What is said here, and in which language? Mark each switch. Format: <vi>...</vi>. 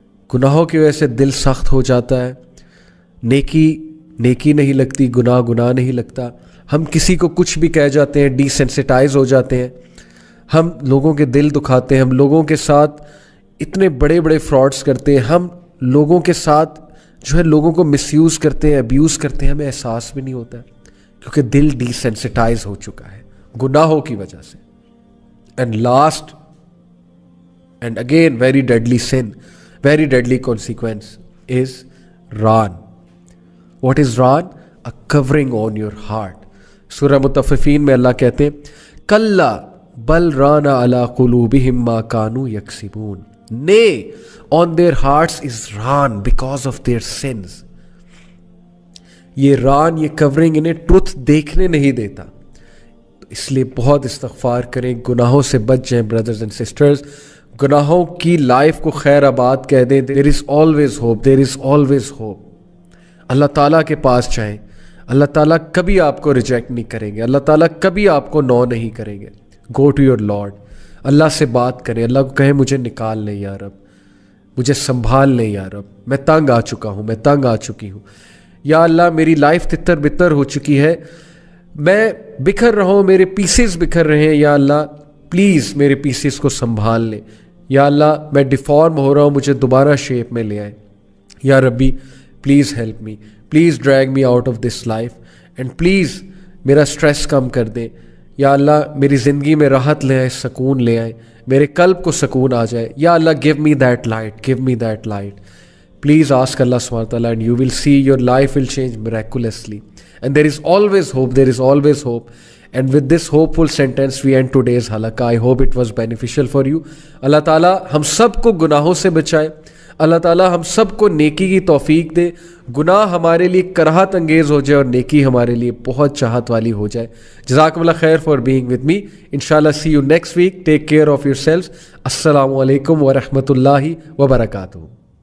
<ur>گناہوں کی وجہ سے دل سخت ہو جاتا ہے, نیکی نہیں لگتی, گناہ نہیں لگتا, ہم کسی کو کچھ بھی کہہ جاتے ہیں, ڈی سینسٹائز ہو جاتے ہیں, ہم لوگوں کے دل دکھاتے ہیں, ہم لوگوں کے ساتھ اتنے بڑے فراڈس کرتے ہیں, ہم لوگوں کے ساتھ جو ہے لوگوں کو مس یوز کرتے ہیں, ابیوز کرتے ہیں, ہمیں احساس بھی نہیں ہوتا ہے, کیونکہ دل ڈی سینسٹائز ہو چکا ہے گناہوں کی وجہ سے.</ur> <en>And last and again very deadly sin, very deadly consequence is ران. What is ران؟ A covering on your heart.</en> <ur>سورہ مطففین میں اللہ کہتے ہیں</ur> <ar>کلا بل ران علی قلوبہم ما کانوا یکسبون.</ar> <en>Nay, on their hearts is raan because of their sins.</en> <ur>یہ ران, یہ کورنگ انہیں truth دیکھنے نہیں دیتا. اس لیے بہت استغفار کریں, گناہوں سے بچ جائیں</ur> <en>brothers and sisters,</en> <ur>گناہوں کی لائف کو خیر آباد کہہ دیں.</ur> <en>There is always hope, there is always hope.</en> <ur>اللہ تعالیٰ کے پاس جائیں, اللہ تعالیٰ کبھی آپ کو ریجیکٹ نہیں کریں گے, اللہ تعالیٰ کبھی آپ کو نو نہیں کریں گے.</ur> <en>Go to your Lord,</en> <ur>اللہ سے بات کریں, اللہ کو کہیں مجھے نکال لیں یا رب, مجھے سنبھال لیں یا رب, میں تنگ آ چکا ہوں, میں تنگ آ چکی ہوں, یا اللہ میری لائف تتر بتر ہو چکی ہے, میں بکھر رہا ہوں, میرے پیسز بکھر رہے ہیں, یا اللہ پلیز میرے پیسز کو سنبھال لیں. یا اللہ میں ڈیفارم ہو رہا ہوں, مجھے دوبارہ شیپ میں لے آئیں.</ur> <en>یا ربی please help me, please drag me out of this life, and please</en> <ur>میرا اسٹریس کم کر دیں. یا اللہ میری زندگی میں راحت لے آئیں, سکون لے آئیں, میرے قلب کو سکون آ جائے.</ur> <en>یا اللہ give me that light, give me that light. Please ask Allah subhanahu wa ta'ala and you will see your life will change miraculously. And there is always hope, there is always hope. And with this hopeful sentence we end today's halaqah. I hope it was beneficial for you.</en> <ur>Allah ta'ala ہم سب کو گناہوں سے بچائے. اللہ تعالیٰ ہم سب کو نیکی کی توفیق دے. گناہ ہمارے لیے کراہت انگیز ہو جائے اور نیکی ہمارے لیے بہت چاہت والی ہو جائے.</ur> <ar>جزاکم اللہ خیر</ar> <en>For being with me. انشاءاللہ see you next week. Take care of yourselves.</en> <ar>السلام علیکم ورحمۃ اللہ وبرکاتہ.</ar>